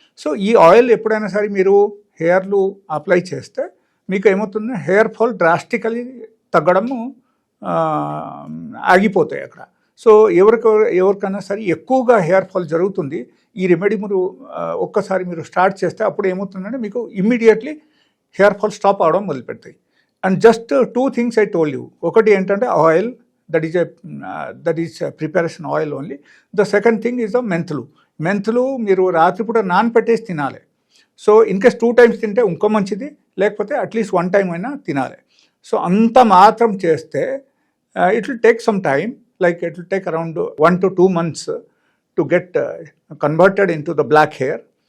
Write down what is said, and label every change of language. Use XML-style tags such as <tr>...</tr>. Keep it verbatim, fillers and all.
<te>So ఈ oil ఎప్పుడైనా సరే మీరు హెయిర్లు అప్లై చేస్తే మీకు ఏమవుతుంది, హెయిర్ ఫాల్ డ్రాస్టికలీ తగ్గడము ఆ, ఆగిపోతాయి అక్కడ. సో ఎవరికి ఎవరికైనా సరే ఎక్కువగా హెయిర్ ఫాల్ జరుగుతుంది, ఈ రెమెడీ మీరు ఆ, ఒక్కసారి మీరు స్టార్ట్ చేస్తే అప్పుడు ఏమవుతుందంటే మీకు ఇమ్మీడియట్లీ హెయిర్ ఫాల్ స్టాప్ అవడం మొదలు పెడతాయి.</te> <en>And just two things I told you.</en> <te>ఒకటి ఏంటంటే oil,</te> <en>that is a uh, that is a preparation oil only. The second thing is the</en> <te>మెంతులు. మెంతులు మీరు రాత్రిపూట నానపెట్టేసి తినాలి. సో ఇన్కేస్ టూ టైమ్స్ తింటే ఇంకో మంచిది, లేకపోతే అట్లీస్ట్ వన్ టైం అయినా తినాలి. సో అంత మాత్రం చేస్తే</te> <en>It will take some time, like it will take around one to two months to get converted into the black hair.</en>